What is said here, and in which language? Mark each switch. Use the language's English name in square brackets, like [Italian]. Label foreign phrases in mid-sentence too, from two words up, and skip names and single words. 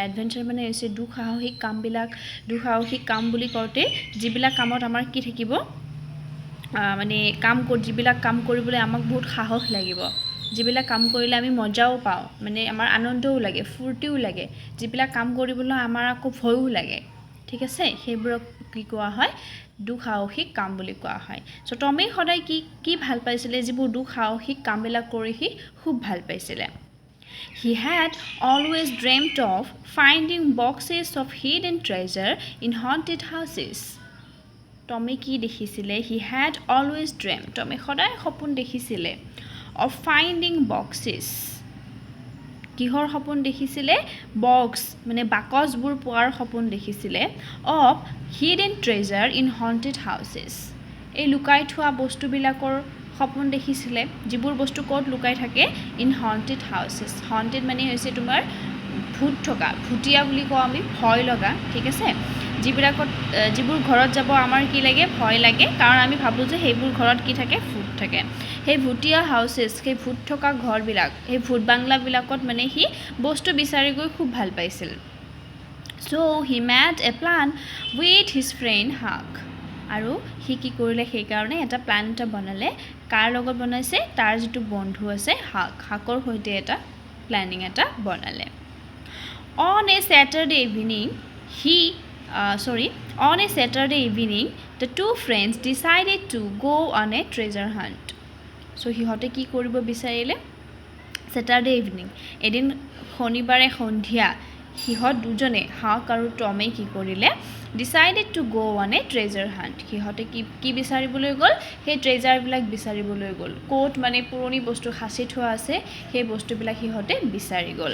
[Assamese] এডভেঞ্চাৰ মানে হৈছে দুঃসাহসিক কামবিলাক। দুঃসাহসিক কাম বুলি কওঁতে যিবিলাক কামত আমাৰ কি থাকিব, যিবিলাক কাম কৰিবলৈ আমাক বহুত সাহস লাগিব, যিবিলাক কাম কৰিলে আমি মজাও পাওঁ, মানে আমাৰ আনন্দও লাগে, ফূৰ্তিও লাগে, যিবিলাক কাম কৰিবলৈ আমাৰ আকৌ ভয়ো লাগে। ঠিক আছে, সেইবোৰক কি কোৱা হয়, দুঃসাহসিক কাম বুলি কোৱা হয়। চ' টমে সদায় কি ভাল পাইছিলে, যিবোৰ দুঃসাহসিক কামবিলাক কৰি সি খুব ভাল পাইছিলে। [English] He had always dreamt of finding boxes of hidden treasure in haunted houses. [Assamese] টমে কি দেখিছিলে, [English] he had always dreamt, [Assamese] টমে সদায় সপোন দেখিছিলে, [English] of finding boxes, [Assamese] কিহৰ সপোন দেখিছিলে, বক্স মানে বাকচবোৰ পোৱাৰ সপোন দেখিছিলে, [English] of hidden treasure in haunted houses, [Assamese] এই লুকাই থোৱা বস্তুবিলাকৰ সপোন দেখিছিলে, যিবোৰ বস্তু ক'ত লুকাই থাকে, [English] in haunted houses. [Assamese] হণ্টেড মানে হৈছে তোমাৰ ভূত থকা, ভূতীয়া বুলি কওঁ আমি, ভয় লগা। ঠিক আছে, যিবোৰ ঘৰত যাব আমাৰ কি লাগে, ভয় লাগে, কাৰণ আমি ভাবোঁ যে সেইবোৰ ঘৰত কি থাকে, ভূত থাকে। সেই ভূতীয়া হাউচেছ, সেই ভূত থকা ঘৰবিলাক, সেই ভূত বাংলাবিলাকত মানে সি বস্তু বিচাৰি গৈ খুব ভাল পাইছিল। [English] so he made a plan with his friend Huck, [Assamese] আৰু সি কি কৰিলে, সেইকাৰণে এটা প্লান এটা বনালে। কাৰ লগত বনাইছে, তাৰ যিটো বন্ধু আছে হাকৰ সৈতে এটা প্লেনিং এটা বনালে। [English] On a Saturday evening, the two friends decided to go on a treasure hunt. [Assamese] So সিহঁতে কি কৰিব বিচাৰিলে, [English] Saturday evening, [Assamese] এদিন শনিবাৰে সন্ধিয়া, সিহঁত দুজনে, হাক আৰু টমে কি কৰিলে, [English] decided to go on a treasure hunt. [Assamese] সিহঁতে কি বিচাৰিবলৈ গ'ল, সেই ট্ৰেজাৰবিলাক বিচাৰিবলৈ গ'ল। ক'ত মানে পুৰণি বস্তু সাঁচি থোৱা আছে, সেই বস্তুবিলাক সিহঁতে বিচাৰি গ'ল।